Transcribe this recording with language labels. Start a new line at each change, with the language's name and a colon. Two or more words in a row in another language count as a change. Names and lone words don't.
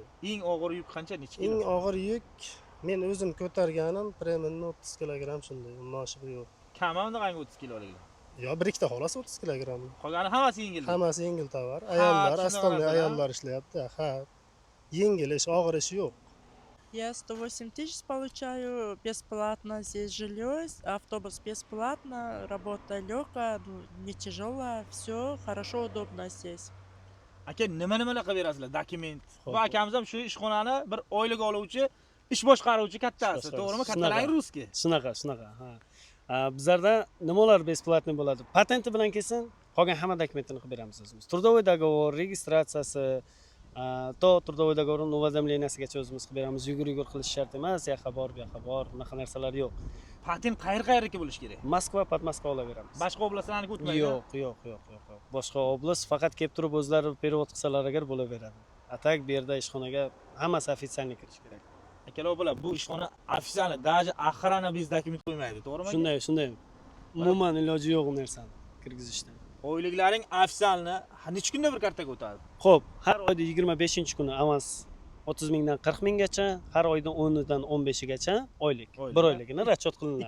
Uzbek: Eng og'ir yuk qancha, necha kilo? Eng og'ir yuk men o'zim ko'targanim примерно 30 kilogramm shunday. Undan oshib yo'q. Kamida qancha 30 kilolik? Yo, bir ikkita xolos 30 kilogramm. Qolgani hammasi yengil. Hammasi yengil tovar. Ayollar, asosiy ayollar ishlayapti. Ha. Yengil ish, og'ir ish yo'q.
Russian: Я 108 тысяч получаю бесплатно, здесь жилье, автобус бесплатно, работа легкая, не тяжелая, все хорошо, удобно здесь.
Uzbek: Aka nima-nimalar qilib berasizlar? Dokument. Bu akamiz ham shu ishxonani bir oylik oluvchi, ish boshqaruvchi kattasi, to'g'rimi? Kattalar ruski. Shunaqa, ha. Bizlarda nimalar besplatniy bo'ladi? Patenti bilan kelsin, qolgan hamma dokumentini qilib beramiz o'zimiz.
Russian: Трудовой договор,
Uzbek: registratsiyasi,
Russian: трудовой договорning уведомленияsigacha
Uzbek: o'zimiz qilib beramiz. Yugur qilish shart emas, yoqqa bor, bu yoqqa bor, bunaqa narsalar yo'q. Patent qayerga bo'lish kerak? Moskva, Podmoskva olaveramiz. Boshqa oblastlarga o'tmaydi. Yo'q. Boshqa oblast faqat kelib turib o'zlari perevod qilsalar agar bo'laveradi. Atak bu yerda ishxonaga hammasi ofitsialniy kirish kerak. Akalar bo'lar, bu ishxona ofitsialniy,
Russian: даже охрана
Uzbek: biz dokument qo'ymaydi, to'g'rimi? Shunday. Umuman iloji yo'q u narsani kirgizishdan. Oyliklaring ofitsialniy necha kunda bir kartaga o'tadi? Xo'p, har oyda 25-kuni avans 30 mingdan 40 minggacha, har oyda 10dan 15gacha oylik. Bir oyligini расчет qilinadi.